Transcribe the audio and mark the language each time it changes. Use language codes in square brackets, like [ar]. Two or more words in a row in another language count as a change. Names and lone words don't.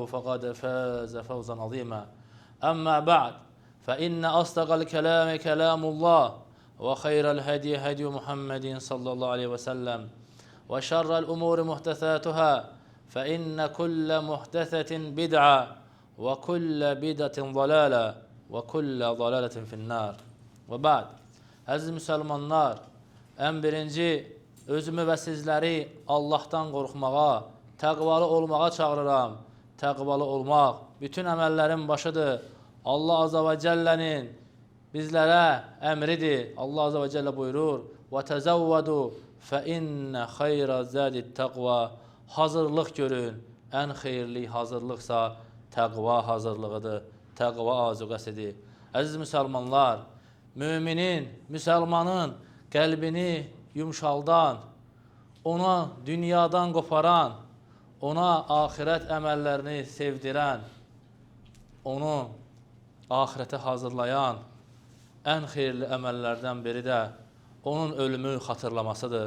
[ar] فقد فاز فوزا عظيما أما بعد فإن أصدق الكلام كلام الله وخير الهدي هدي محمد صلى الله عليه وسلم وشر الأمور محدثاتها فإن كل محدثة بدعة وكل بدعة ضلالة وكل ضلالة في النار وبعد [az] Əziz müsəlmanlar, ən birinci özümü və sizləri Allahdan qorxmağa, təqvalı olmağa çağırıram. Təqvalı olmaq bütün əməllərin başıdır. Allah [ar] عز وجل [az] bizlərə əmridir. Allah [ar] عز وجل [az] buyurur: [ar] وَتَزَوَّدُوا فَإِنَّ خَيْرَ زَادِ التَّقْوَى [az] Hazırlıq görün. Ən xeyirli hazırlıqsa təqva hazırlığıdır. Təqva azuqəsidir. Əziz müsəlmanlar, müminin, müsəlmanın qəlbini yumşaldan, ona dünyadan qoparan, ona axirət əməllərini sevdirən, onu axirətə hazırlayan ən xeyirli əməllərdən biri də onun ölümü xatırlamasıdır.